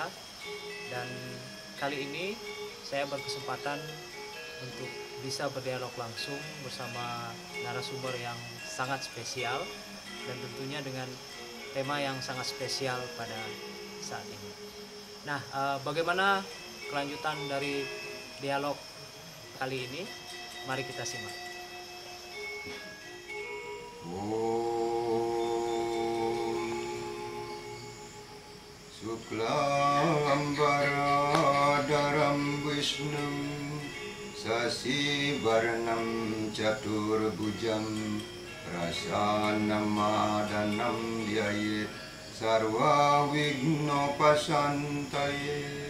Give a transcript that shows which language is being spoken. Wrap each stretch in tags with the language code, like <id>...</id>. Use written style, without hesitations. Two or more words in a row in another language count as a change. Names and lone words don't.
<id>Dan kali ini saya berkesempatan untuk bisa berdialog langsung bersama narasumber yang sangat spesial, dan tentunya dengan tema yang sangat spesial pada saat ini. Nah, bagaimana kelanjutan dari dialog kali ini? Mari kita simak.</id> <sa>शुक्लाम्बरधरं विष्णुं शशिवर्णं चतुर्भुजम् प्रसन्नवदनं ध्यायेत् सर्वविघ्नोपशान्तये.</sa>